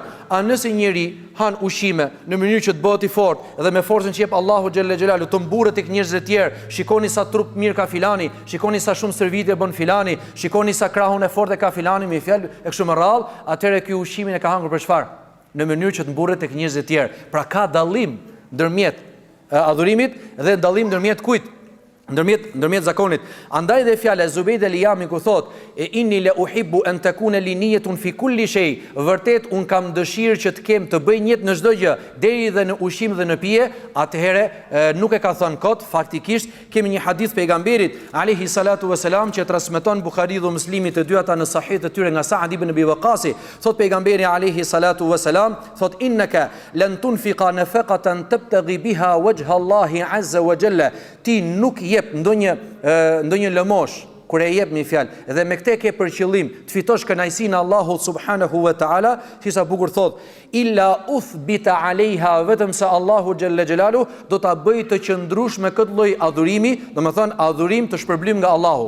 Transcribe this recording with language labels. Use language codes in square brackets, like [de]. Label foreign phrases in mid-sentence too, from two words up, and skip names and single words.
[sq] A nëse njeri han ushqime në mënyrë që të bëhet i fortë dhe me forcën që jep Allahu [ar] جل جلاله [sq] të mburret tek njerëzit e tjerë, shikoni sa trup mirë ka filani, shikoni sa shumë servitje bën filani, shikoni sa krahun e fortë ka filani, me fjalë e kështu me radhë, atëherë ky ushqimin e ka hangur për çfarë? Në mënyrë që të mburret tek njerëzit e tjerë. Pra ka dallim ndërmjet adhurimit dhe dallim ndërmjet kujt? Ndërmjet zakonit. Andaj dhe fjala e Zubejd el-Jami ku thot [ar] إني لأحب أن تكون لي نية في كل شيء, [sq] vërtet un kam dëshirë që të kem të bëj niyet në çdo gjë, deri dhe në ushqim dhe në pije. Atëherë nuk e ka thënë kot, faktikisht kemi një hadith pejgamberit [ar] عليه الصلاة والسلام [sq] që transmeton Buhariu dhe Muslimi të dy ata në sahih të tyre nga Sa'd ibn Abi Waqqas, thot pejgamberi [ar] عليه الصلاة والسلام, [sq] thot [ar] إنك لن تنفق نفقة تبتغي بها وجه الله عز وجل, [sq] ti nuk jep ndonjë lëmosh, kur e jep një fjalë dhe me këtë ke për qëllim të fitosh kënaqësinë e Allahut [ar] سبحانه وتعالى, [sq] si sa bukur thot, [ar] إلا أثبت عليها, [sq] vetëm se Allahu [ar] جل جلاله [sq] do ta bëj të qëndrueshme këtë lloj adhurimi, domethënë adhurim të shpërblim nga Allahu.